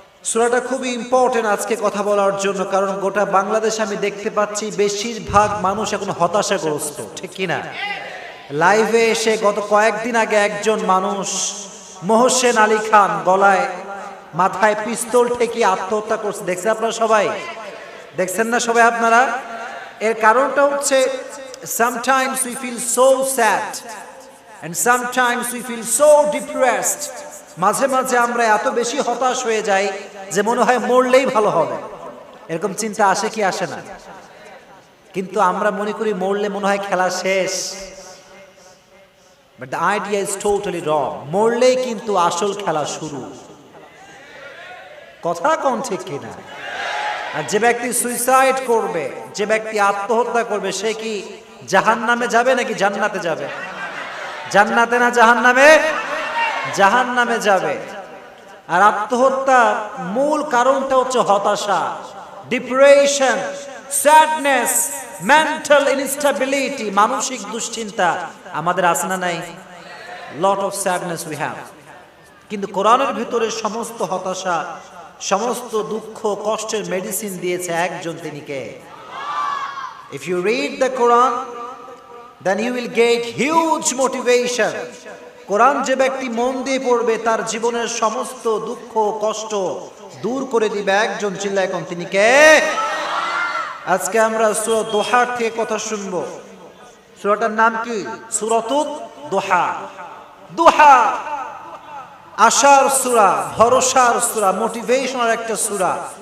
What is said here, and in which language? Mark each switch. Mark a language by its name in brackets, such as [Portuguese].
[Bangla] সূরাটা খুবই ইম্পর্টেন্ট আজকে কথা বলার জন্য, কারণ গোটা বাংলাদেশ আমি দেখতে পাচ্ছি বেশিরভাগ মানুষ এখন হতাশাগ্রস্ত, ঠিক কিনা? লাইভে এসে গত কয়েকদিন আগে একজন মানুষ মোহসেন আলী খান গলায় মাথায় পিস্তল ঠেকিয়ে আত্মহত্যা করছে, দেখছেন আপনারা সবাই? দেখছেন না সবাই আপনারা? এর কারণটা হচ্ছে [English] sometimes we feel so sad and sometimes we feel so depressed. [Bangla] মাঝে মাঝে আমরা এত বেশি হতাশ হয়ে যাই যে মনে হয় মরলেই ভালো হবে, এরকম চিন্তা আসে কি আসে না? কিন্তু আমরা মনে করি মরলে মনে হয় খেলা শেষ, [English] but the idea is totally wrong. [Bangla] মরলেই কিন্তু আসল খেলা শুরু। কথা কোন ঠিক কিনা? আর যে ব্যক্তি সুইসাইড করবে, যে ব্যক্তি আত্মহত্যা করবে, সে কি জাহান্নামে যাবে নাকি জান্নাতে যাবে? জান্নাতে না জাহান্নামে? জাহান্নামে যাবে। আর আত্মহত্যার মূল কারণটা হচ্ছে হতাশা, ডিপ্রেশন, স্যাডনেস, মেন্টাল ইনস্টেবিলিটি, মানসিক দুশ্চিন্তা আমাদের আছে না নাই? [English] Lot of sadness we have. [Bangla] কিন্তু কোরআনের ভিতরে সমস্ত হতাশা, সমস্ত দুঃখ কষ্টের মেডিসিন দিয়েছে একজন, তিনি কে? [English] If you read the Quran, then you will get huge motivation. [Bangla] কোরআন যে ব্যক্তি মন দিয়ে পড়বে তার জীবনের সমস্ত দুঃখ কষ্ট দূর করে দিবে একজন, চিল্লায় কোন, তিনি কে? আজকে আমরা সূরা দোহার থেকে কথা শুনবো। সূরাটার নাম কি? সূরাতুদ দোহা। দোহা আশার সূরা, ভরসার সূরা, মোটিভেশনাল একটা সূরা।